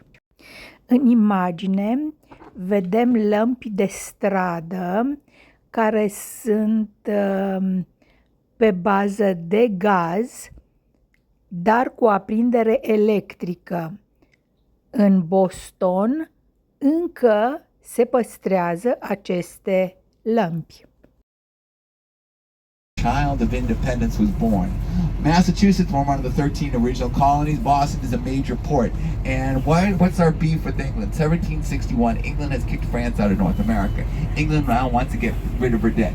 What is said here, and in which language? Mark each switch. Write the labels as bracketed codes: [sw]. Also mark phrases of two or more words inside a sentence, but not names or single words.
[ro] În imagine vedem lămpi de stradă care sunt pe bază de gaz, dar cu aprindere electrică. În Boston încă se păstrează aceste lămpi. [en] Child of independence was born. Massachusetts, one of the 13 original colonies. Boston is a major port. And what's our beef with England? 1761, England has kicked France out of North America. England now wants to get rid of her debt.